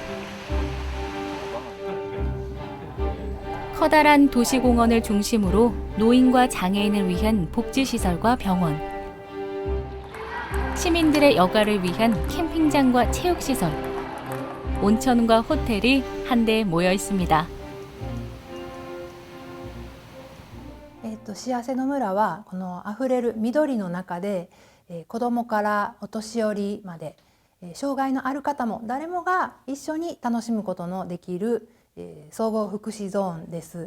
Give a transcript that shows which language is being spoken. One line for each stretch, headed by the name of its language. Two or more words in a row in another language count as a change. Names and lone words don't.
Korean: 커다란 도시공원을 중심으로 노인과 장애인을 위한 복지시설과 병원, 시민들의 여가를 위한 캠핑장과 체육시설, 온천과 호텔이 한데에 모여 있습니다.
Japanese: 幸せの村はこのあふれる緑の中で子どもからお年寄りまで障害のある方も誰もが一緒に楽しむことのできる総合福祉ゾーンです。